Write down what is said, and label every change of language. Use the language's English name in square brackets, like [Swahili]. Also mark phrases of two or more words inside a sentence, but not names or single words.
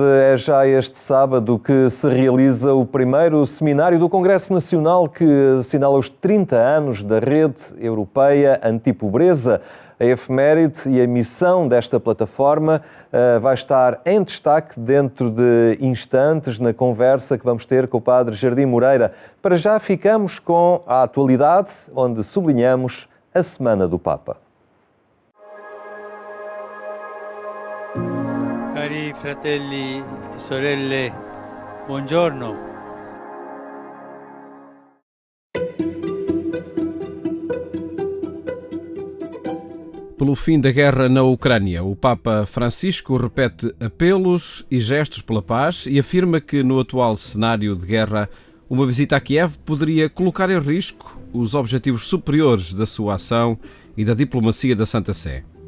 [Portuguese] É já este sábado que se realiza o primeiro seminário do Congresso Nacional que assinala os 30 anos da Rede Europeia Antipobreza. A efeméride e a missão desta plataforma vai estar em destaque dentro de instantes na conversa que vamos ter com o Padre Jardim Moreira. Para já ficamos com a atualidade, onde sublinhamos a Semana do Papa. [Italian] Cari fratelli e sorelle, buongiorno. [Portuguese] Pelo fim da guerra na Ucrânia, o Papa Francisco repete apelos e gestos pela paz e afirma que no atual cenário de guerra, uma visita a Kiev poderia colocar em risco os objetivos superiores da sua ação e da diplomacia da Santa Sé.